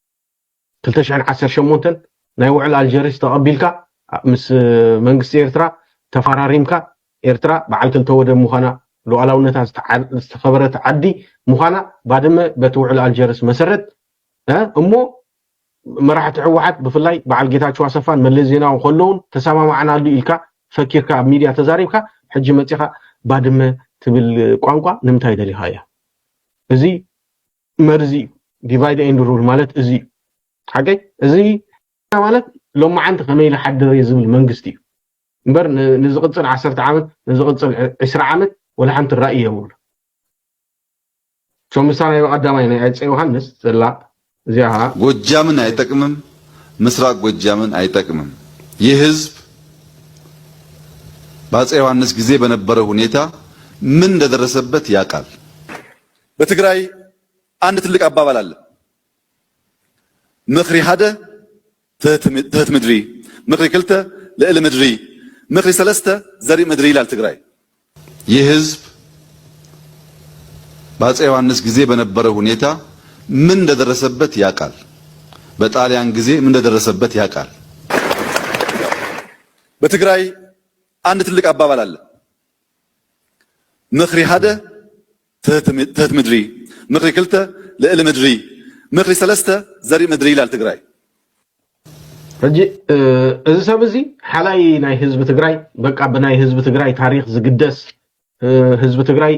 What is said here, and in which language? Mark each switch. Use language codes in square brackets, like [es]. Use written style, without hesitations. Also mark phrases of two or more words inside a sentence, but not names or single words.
[ti] 2018 ናይ ውዕል አልጀሪስ ተቐቢልካ ምስ መንግስቲ ኤርትራ ተፈራሪምካ ኤርትራ በዓል ክልተ ወደብ ምዃና ሉዓላውነታ ዝተኸበረት ዓዲ ምዃና ባድመ በቲ ውዕል አልጀሪስ መሰረት እሞ መራሕቲ ሕወሓት ብፍላይ በዓል ጌታቸው ኣሰፋን መለስ ዜናዊ ከለውን ተሰማማዕናሉ ኢልካ ፈኪርካ ኣብ ሚድያ ተዛሪብካ ሕጂ መፂኻ ባድመ ትብል ቋንቋ ንምንታይ ደሊኻ እያ? እዚ መርዚ [en] divide and rule [ti] ማለት እዚ ሓቀይ እዚ ማለት ሎማዓንቲ ከመይ ልሓድር ዝብል መንግስቲ እዩ እምበር ንዝቕፅል 10 ዓመት ንዝቕፅል 20 ዓመት ወላ ሓንቲ ራእይ የብሉ ምሳሌ ቀዳማይ ናይ አፄ ዮሐንስ ዘላ እዚኣ [am] ጎጃምን አይጠቅምም፣ ምስራቅ ጎጃምን አይጠቅምም። ይህ ህዝብ በአፄ ዮሐንስ ጊዜ በነበረው ሁኔታ ምን እንደደረሰበት ያውቃል። በትግራይ አንድ ትልቅ አባባል አለ። [ti] ምኽሪ ሓደ ትህት ምድሪ ምክሪ ክልተ ልዕሊ ምድሪ ምክሪ ሰለስተ ዘርኢ ምድሪ [am] ይላል ትግራይ። ይህ ህዝብ በአፄ ዮሐንስ ጊዜ በነበረ ሁኔታ ምን እንደደረሰበት ያውቃል። በጣሊያን ጊዜ ምን እንደደረሰበት ያውቃል። በትግራይ አንድ ትልቅ አባባል አለ። [ti] ምክሪ ሓደ ትህት ምድሪ ምክሪ ክልተ ልዕሊ ምድሪ ምክሪ ሰለስተ ዘርኢ ምድሪ [am] ይላል ትግራይ። [ti] ሕጂ እዚ ሰብ እዚ ሓላይ ናይ ህዝቢ ትግራይ በቃ ብናይ ህዝቢ ትግራይ ታሪክ ዝግደስ ህዝቢ ትግራይ